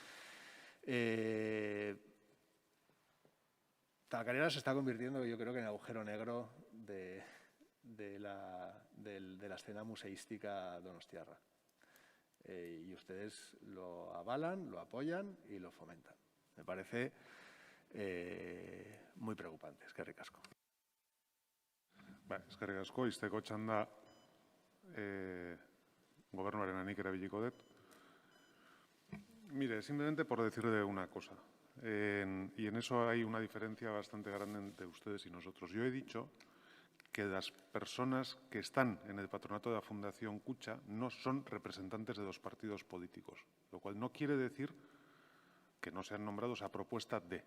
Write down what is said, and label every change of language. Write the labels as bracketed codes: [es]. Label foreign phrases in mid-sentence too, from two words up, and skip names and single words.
[es] Tabacalera se está convirtiendo, yo creo, que en el agujero negro de la escena museística donostiarra. Y ustedes lo avalan, lo apoyan y lo fomentan. Me parece muy preocupante. [eu] Eskerrik asko. Eskerrik asko, izteko txanda gobernuarenanik erabiliko dut. [es] Mire, simplemente por decirle una cosa. Y en eso hay una diferencia bastante grande entre ustedes y nosotros. Yo he dicho que las personas que están en el patronato de la Fundación Kutxa no son representantes de los partidos políticos, lo cual no quiere decir que no sean nombrados a propuesta de.